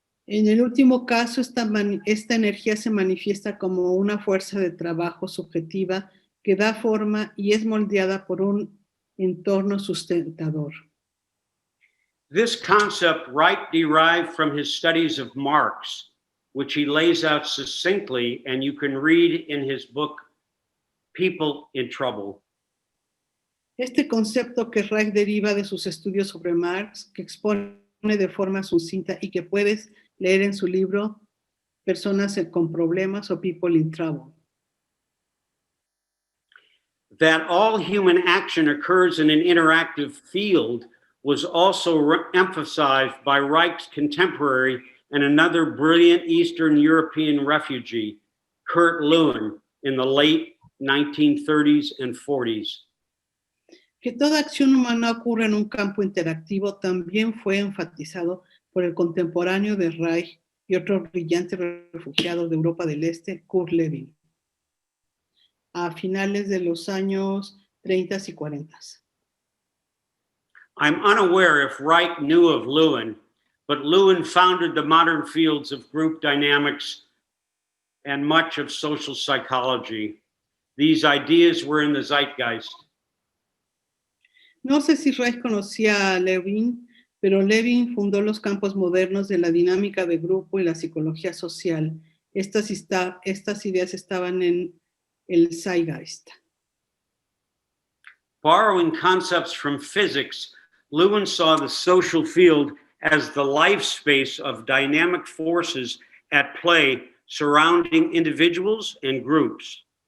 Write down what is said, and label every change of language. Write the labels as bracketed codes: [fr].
[es] En el último caso, esta energía se manifiesta como una fuerza de trabajo subjetiva que da forma y es moldeada por un entorno sustentador. [en] This concept Reich derived from his studies of Marx, which he lays out succinctly, and you can read in his book, People in Trouble. [es] Este concepto que Reich deriva de sus estudios sobre Marx, que expone de forma sucinta y que puedes leer en su libro Personas con Problemas o People in Trouble. [en] That all human action occurs in an interactive field was also emphasized by Reich's contemporary and another brilliant Eastern European refugee, Kurt Lewin, in the late 1930s and 40s. [es] Que toda acción humana ocurre en un campo interactivo también fue enfatizado por el contemporáneo de Reich y otro brillante refugiado de Europa del Este, Kurt Lewin, a finales de los años 30 y 40. [en] I'm unaware if Reich knew of Lewin, but Lewin founded the modern fields of group dynamics and much of social psychology. These ideas were in the zeitgeist. [es] No sé si Reich conocía a Lewin, pero Lewin fundó los campos modernos de la dinámica de grupo y la psicología social. Estas ideas estaban en el zeitgeist. [en] Borrowing concepts from physics, Lewin saw the social field as the life space of dynamic forces at play surrounding individuals and groups.